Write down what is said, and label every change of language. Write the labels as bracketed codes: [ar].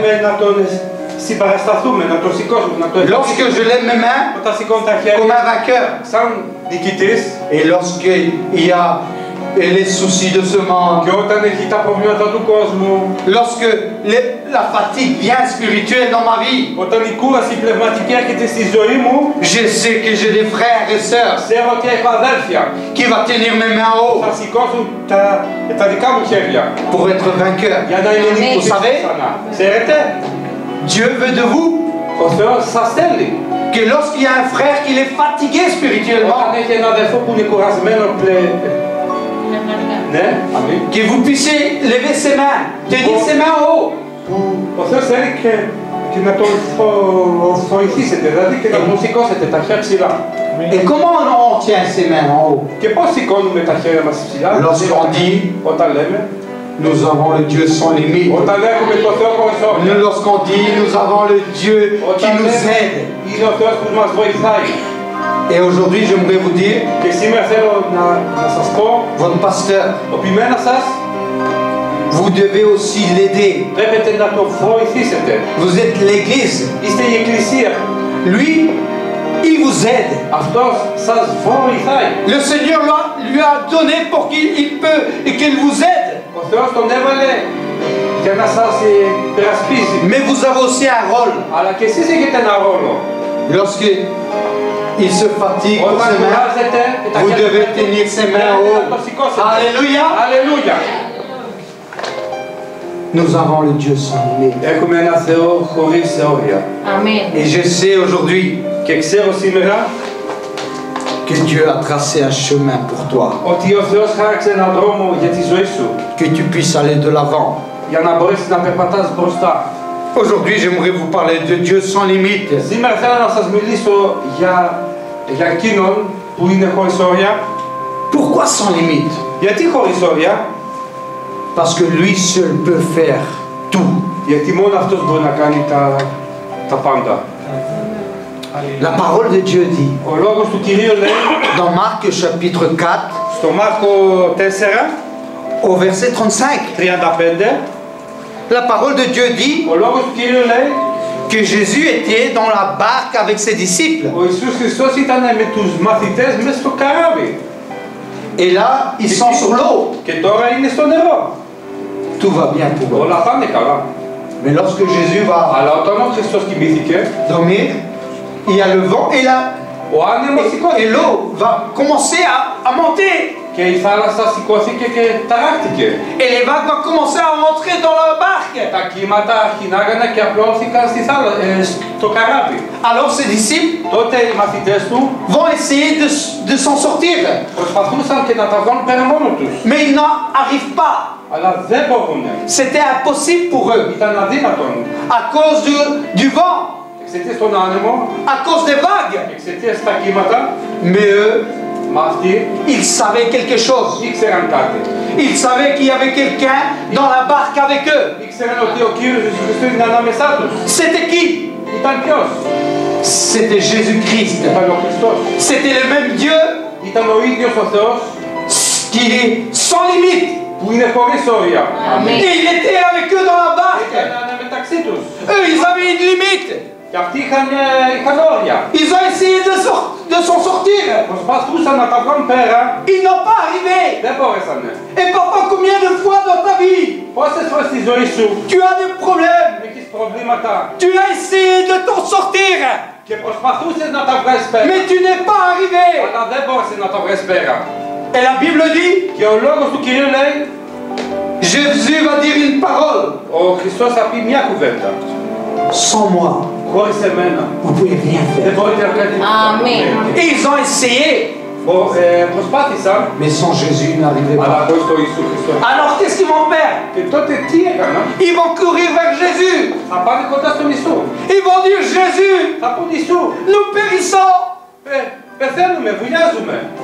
[el] πρέπει να τον συμπαρασταθούμε, να τον σηκώσουμε, να τον [fr] Lorsque je lève mes mains [el] Όταν σηκώνει τα [fr] comme [el] χέρια, [fr] un vainqueur, [el] σαν νικητής, [fr] et lorsqu'il y a les soucis de ce monde, [el] και όταν έχει τα προβλήματα του κόσμου, [fr] lorsque la fatigue vient spirituelle dans ma vie, [el] όταν η κούραση πνευματική έρχεται στη ζωή μου, [fr] je sais que j'ai des frères et sœurs [el] ξέρω ότι έχω αδέλφια [fr] qui vont tenir mes mains en [el] θα [fr] haut [el] σηκώσουν τα δικά μου χέρια [fr] pour être vainqueur. [el] για να είναι νικητής. [fr] Vous savez, [el] ξανά. Ξέρετε, [fr] Dieu veut de vous [el] ο Θεός σας θέλει. [fr] que lorsqu'il y a un frère qui est fatigué spirituellement, [el] Όταν έχει ένα αδελφό που είναι κουρασμένο πλέον, ναι, αμήν, [fr] que vous puissiez lever ses mains, tenir ses mains en haut. [el] που ο Θεός θέλει και να τον βοηθήσετε, δηλαδή και να τον σηκώσετε τα χέρια ψηλά. [fr] Et comment on tient ses mains en haut? [el] Και πώς σηκώνουμε τα χέρια μας ψηλά? [fr] Lorsqu'on dit, [el] Όταν λέμε, [fr] nous avons le Dieu sans limite. [el] όταν έχουμε το Θεό χωρίς όρια. [fr] Lorsqu'on dit, nous avons le Dieu qui [el] Όταν [fr] nous [el] λέμε, [fr] aide. [el] είναι ο Θεός που μας βοηθάει. [fr] Et aujourd'hui, j'aimerais vous dire, [el] Και σήμερα θέλω να σας πω, [fr] votre pasteur, [el] ο ποιμένας σας [fr] vous devez aussi l'aider. [el] πρέπει να το βοηθήσετε. [fr] Vous êtes l'église. [el] Είστε η εκκλησία. [fr] Lui, il vous aide. [el] Αυτός σας βοηθάει. [fr] Le Seigneur lui a donné pour qu'il peut et qu'il vous aide. [el] Ο Θεός τον έβαλε για να σας υπερασπίζει. [fr] Mais vous avez aussi un rôle. [el] Αλλά και εσείς έχετε ένα ρόλο. [fr] Lorsque il se fatigue pour [el] Όταν [fr] ses mains, [el] κουράζετε, τα [fr] vous [el] χέρια [fr] devez [el] του, [fr] tenir ses mains en [el] πρέπει [fr] haut. [el] να το σηκώσετε. [fr] Alléluia. [el] Αλληλούια. [fr] Nous avons le Dieu sans limite. [el] Έχουμε ένα Θεό χωρίς όρια. [fr] Amen. Et je sais aujourd'hui [el] Και ξέρω σήμερα [fr] que Dieu a tracé un chemin pour toi. [el] ότι ο Θεός χάραξε έναν δρόμο για τη ζωή σου. [fr] Que tu puisses aller de l'avant. [el] Για να μπορέσεις να περπατάς μπροστά. [fr] Aujourd'hui, j'aimerais vous parler de Dieu sans limite. [el] Σήμερα θέλω να σας μιλήσω για εκείνον που είναι χωρίς όρια. [fr] Pourquoi sans limite? [el] Γιατί χωρίς όρια? [fr] Parce que lui seul peut faire tout. [el] Γιατί μόνο αυτός μπορεί να κάνει τα πάντα. [fr] La parole de Dieu dit, [el] Ο λόγος του Κυρίου λέει [fr] dans Marc chapitre 4, [el] στο Μάρκο 4, [fr] au verset 35, [el] 35, [fr] la parole de Dieu dit [el] ο λόγος του Κυρίου λέει [fr] que Jésus était dans la barque avec ses disciples. [el] ο Ιησούς Χριστός ήταν με τους μαθητές μέσα στο καράβι. [fr] Et là, ils sont sur l'eau. [el] Και τώρα είναι στο νερό. [fr] Tout va bien pour eux. [el] Όλα πάνε καλά. [fr] Mais lorsque Jésus va [el] Αλλά όταν ο Χριστός κοιμήθηκε, [fr] dormir, il y a le vent [el] ο άνεμος [fr] et [el] σηκώθηκε. [fr] l'eau va commencer à monter. [el] Και η θάλασσα σηκώθηκε και ταράχτηκε. [fr] Et les vagues vont commencer à rentrer dans la barque. [el] Τα κύματα αρχινάγανε και απλώθηκαν στο καράβι. [fr] Alors ses disciples [el] Τότε οι μαθητές του [fr] vont essayer de s'en sortir. [el] προσπαθούσαν και να τα βγάλουν πέρα μόνο τους. [fr] Mais ils n'arrivent pas. [el] Αλλά δεν μπορούν. [fr] C'était impossible pour eux. [el] Ήταν αδύνατον. [fr] À cause du vent, [el] Εξαιτίας των άνεμων, [fr] à cause des vagues. [el] εξαιτίας τα κύματα, [fr] Mais eux, [el] μα αυτοί [fr] ils savaient quelque chose. [el] ήξεραν κάτι. [fr] Ils savaient qu'il y avait quelqu'un dans la barque avec eux. [el] Ήξεραν ότι ο Κύριος Ιησούς Χριστός είναι ανάμεσά τους. [fr] C'était qui? [el] Ήταν ποιος? [fr] C'était Jésus-Christ. [el] Ήταν ο Χριστός. [fr] C'était le même Dieu [el] Ήταν ο ίδιος ο Θεός [fr] qui est sans limite. [el] που είναι χωρίς όρια. [fr] Amen. Et il était avec eux dans la barque. [el] Ήταν μεταξύ τους. [fr] Eux, ils avaient une limite. [el] Και αυτοί είχαν όρια. [fr] Ils ont essayé de s'en sortir. [el] Προσπαθούσαν να τα βγάλουν πέρα. [fr] Ils n'ont pas arrivé. [el] Δεν μπόρεσανε. [fr] Et papa, combien de fois dans ta vie [el] Πόσες φορές στη ζωή σου [fr] tu as des problèmes? [el] έχεις προβλήματα [fr] Tu as essayé de t'en sortir, [el] και προσπαθούσες να τα βγάλεις πέρα. [fr] mais tu n'es pas arrivé. [el] Αλλά δεν μπόρεσες να τα βγάλεις πέρα. [fr] Et la Bible dit, [el] Και ο λόγος του Κυρίου λέει, [fr] Jésus va dire une parole. [el] ο Χριστός θα πει μια κουβέντα. [fr] Sans moi, [el] Χωρίς εμένα [fr] vous ne pouvez rien [el] δεν [fr] faire. [el] μπορείτε να κάνετε τίποτα. Αμήν. [fr] Et ils ont essayé. [el] προσπάθησαν, [fr] mais sans Jésus, ils n'arrivaient [el] αλλά [fr] pas. [el] χωρίς τον Ιησού Χριστό. [fr] Alors qu'est-ce qu'ils vont faire? [el] Και τότε τι έκαναν? [fr] Ils vont courir vers Jésus. [el] Θα πάνε κοντά στον Ιησού. [fr] Ils vont dire Jésus, [el] Θα πούν Ιησού, [fr] nous périssons. [el] πεθαίνουμε, βουλιάζουμε.